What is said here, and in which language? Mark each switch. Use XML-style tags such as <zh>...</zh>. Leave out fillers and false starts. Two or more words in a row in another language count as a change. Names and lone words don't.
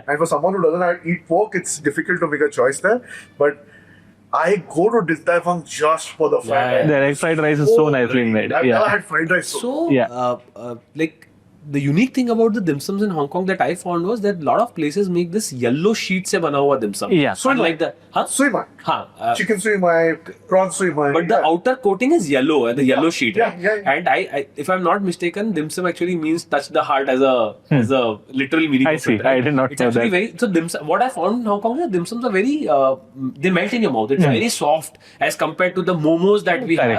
<en>And for someone who doesn't eat pork, it's difficult to make a choice there. But I go to Din Tai Fung just for the fried rice. Their egg fried rice is so nicely made. I've Yeah. never had fried rice. So, Yeah. like, the unique thing about the dim sums in Hong Kong that I found was that a lot of places make this yellow sheet</en> <hi>से बना हुआ</hi> <en>dim sum. Yeah. Sui mai. Unlike the... Huh? Sui mai. Huh, Chicken sui mai, prawn sui mai. but the outer coating is yellow, the yellow sheet. Yeah, Right? yeah. And I, if I'm not mistaken, dim sum actually means touch the heart as a literal meaning. I of see. it, right? I did not it's know actually that. very. So dim sum, what I found in Hong Kong is dim sums are very. They melt in your mouth. It's very soft as compared to the momos that we have.</en>